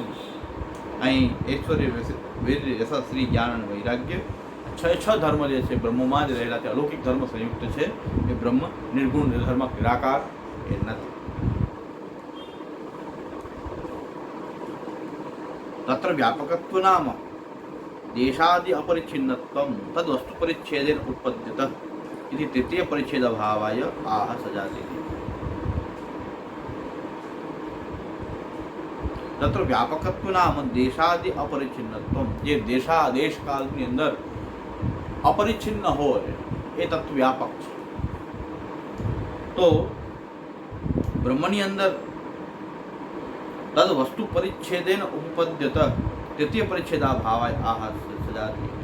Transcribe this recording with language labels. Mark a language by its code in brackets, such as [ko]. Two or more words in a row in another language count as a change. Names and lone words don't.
[gu] અહીં ઐશ્વર્ય વીર યશ શ્રી જ્ઞાન અને વૈરાગ્ય 6 ધર્મ જે છે બ્રહ્મમાં જ રહેલા છે. અલૌકિક ધર્મ સંયુક્ત છે. એ બ્રહ્મ નિર્ગુણ નિર્ધર્મક નિરાકાર એ નથી. [sa] तत्र व्यापकत्व नाम देशादि अपरिच्छिन्नत्वम तद वस्तु परिच्छेदेन उत्पद्यत इति तृतीय परिच्छेद अभावाय आह सजाति. तत्र व्यापकत्व नाम देशादि अपरिच्छिन्नत्व. [gu] જે દેશ કાળની અંદર અપરિચ્છિન્ન હોય એ તત્વ વ્યાપક છે. તો બ્રહ્મની અંદર [sa] तद वस्तु परिच्छेदेन उपपद्यत तृतीय परिच्छेदा भावाय आह सजाति.